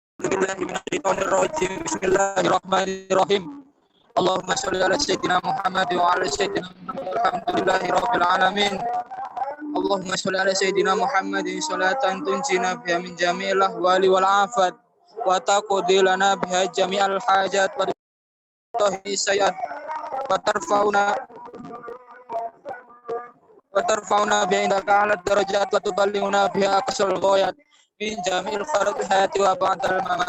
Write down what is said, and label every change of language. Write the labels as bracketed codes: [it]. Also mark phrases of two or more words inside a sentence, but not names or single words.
[ar] بالله من الشيطان الرجيم. بسم الله الرحمن الرحيم. اللهم صل على سيدنا محمد وعلى سيدنا محمد. الحمد لله رب العالمين. اللهم صل على سيدنا محمد صلاة تنجينا بها من جميع الأهوال والآفات وتقضي لنا بها جميع الحاجات وتهدي السيئات وترفعنا بها عندك على الدرجات وتبلغنا بها أقصى الغايات من جميع الخيرات وبعد الممات.